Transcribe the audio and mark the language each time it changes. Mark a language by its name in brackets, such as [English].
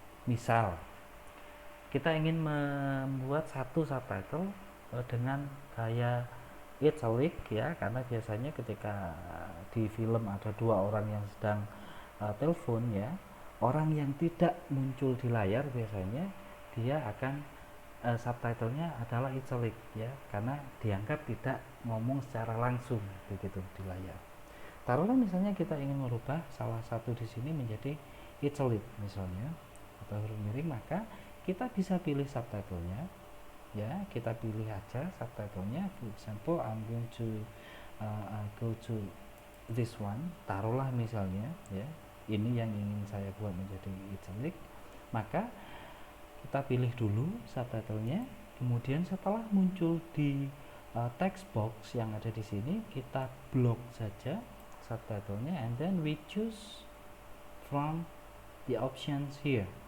[Indonesian] Misal kita ingin membuat satu subtitle dengan gaya italic ya, karena biasanya ketika di film ada dua orang yang sedang telepon ya, orang yang tidak muncul di layar biasanya dia akan subtitlenya adalah italic ya, karena dianggap tidak ngomong secara langsung begitu di layar. Taruhlah misalnya kita ingin merubah salah satu di sini menjadi italic misalnya atau huruf miring, maka kita bisa pilih subtitlenya ya, kita pilih aja subtitlenya. [English] For example, I'm going to go to this one. [Indonesian] Taruhlah misalnya ya, ini yang ingin saya buat menjadi italic, maka kita pilih dulu subtitlenya. Kemudian setelah muncul di text box yang ada di sini, kita blok saja subtitlenya, [English] and then we choose from the options here.